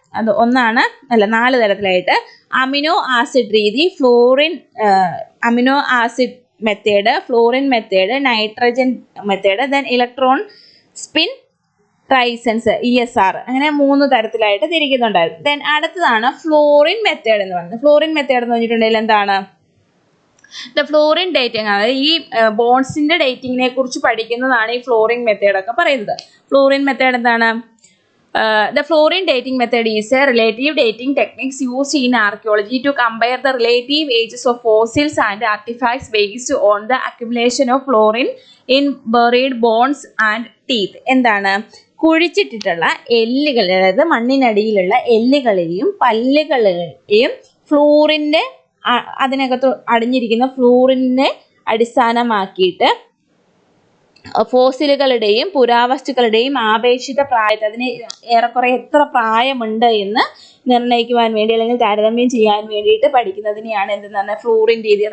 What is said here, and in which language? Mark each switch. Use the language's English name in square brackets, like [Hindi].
[Malayalam] അത് 4 തരത്തിലായിട്ട്. Amino acid രീതി, fluorine amino acid method, fluorine method, nitrogen method, then electron spin ട്രൈസൻസ് ESR, അങ്ങനെ 3 തരത്തിലായിട്ട് തിരിക്കുന്നുണ്ടായിരുന്നു. Then അടുത്തതാണ് fluorine method എന്ന് പറയുന്നത്. ഫ്ലൂറിൻ മെത്തേഡ് എന്ന് പറഞ്ഞിട്ടുണ്ടെങ്കിൽ എന്താണ്? ഫ്ലൂറിൻ ഡേറ്റിംഗ്, അതായത് ഈ ബോൺസിന്റെ ഡേറ്റിങ്ങിനെ കുറിച്ച് പഠിക്കുന്നതാണ് ഈ ഫ്ലൂറിൻ മെത്തേഡ് ഒക്കെ പറയുന്നത്. ഫ്ലൂറിൻ മെത്തേഡ് എന്താണ്? [English] The fluorine dating method is a relative dating techniques used in archaeology to compare the relative ages of fossils and artifacts based on the accumulation of fluorine in buried bones and teeth. [Malayalam] എന്താണ്? കുഴിച്ചിട്ടിട്ടുള്ള എല്ലുകൾ, അതായത് മണ്ണിനടിയിലുള്ള എല്ലുകളെയും പല്ലുകളെയും ഫ്ലൂറിൻ്റെ അതിനകത്ത് അടിഞ്ഞിരിക്കുന്ന ഫ്ലൂറിനെ അടിസ്ഥാനമാക്കിയിട്ട് ഫോസിലുകളുടെയും പുരാവസ്തുക്കളുടെയും ആപേക്ഷിക പ്രായത്തെ, അതിന് ഏറെക്കുറെ എത്ര പ്രായമുണ്ട് എന്ന് നിർണ്ണയിക്കുവാൻ വേണ്ടി അല്ലെങ്കിൽ താരതമ്യം ചെയ്യാൻ വേണ്ടിയിട്ട് പഠിക്കുന്നതിനെയാണ് എന്തെന്ന് പറഞ്ഞാൽ ഫ്ലൂറിൻ രീതി.